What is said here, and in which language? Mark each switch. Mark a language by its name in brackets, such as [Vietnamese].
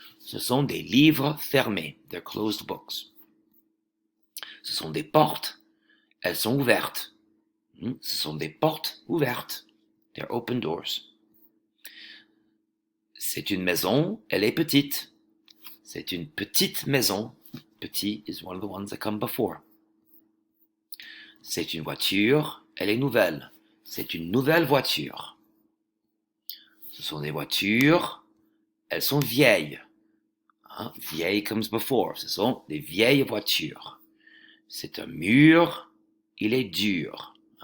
[French] Ce sont des livres fermés. [English] They're closed books. [French] Ce sont des portes, elles sont ouvertes. Ce sont des portes ouvertes. [English] They're open doors. [French] C'est une maison, elle est petite. C'est une petite maison. [English] Petit is one of the ones that come before. [French] C'est une voiture, elle est nouvelle. C'est une nouvelle voiture. Ce sont des voitures, elles sont vieilles. [English] Vieille comes before. [French] Ce sont des vieilles voitures. C'est un mur, il est dur.